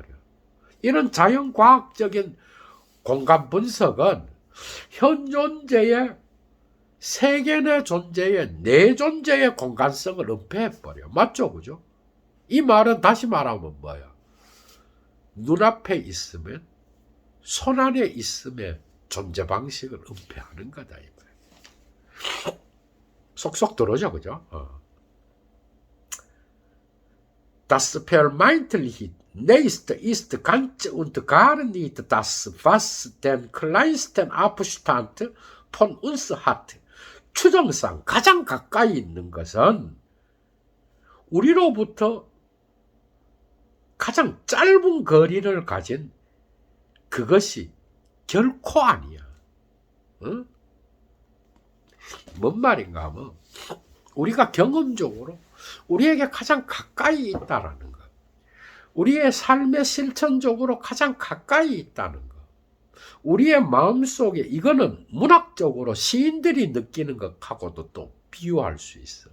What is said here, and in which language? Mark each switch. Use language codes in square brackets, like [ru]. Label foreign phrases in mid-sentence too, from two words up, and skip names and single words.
[ko] 이런 자연과학적인 공간 분석은 현 존재의 세계 내 존재의 내 존재의 공간성을 은폐해버려. 맞죠? 그죠? 이 말은 다시 말하면 뭐야? 눈앞에 있으면 손 안에 있으면 존재 방식을 은폐하는 거다. 이 말. 속속 들어오죠, 그죠? [de] Das vermeintlich nächste ist ganz und gar nicht das, was den kleinsten Abstand von uns hat. [ko] 추정상 가장 가까이 있는 것은 우리로부터 가장 짧은 거리를 가진 그것이 결코 아니야. 뭔 말인가 하면 우리가 경험적으로 우리에게 가장 가까이 있다라는 것, 우리의 삶의 실천적으로 가장 가까이 있다는 것, 우리의 마음속에, 이거는 문학적으로 시인들이 느끼는 것하고도 또 비유할 수 있어.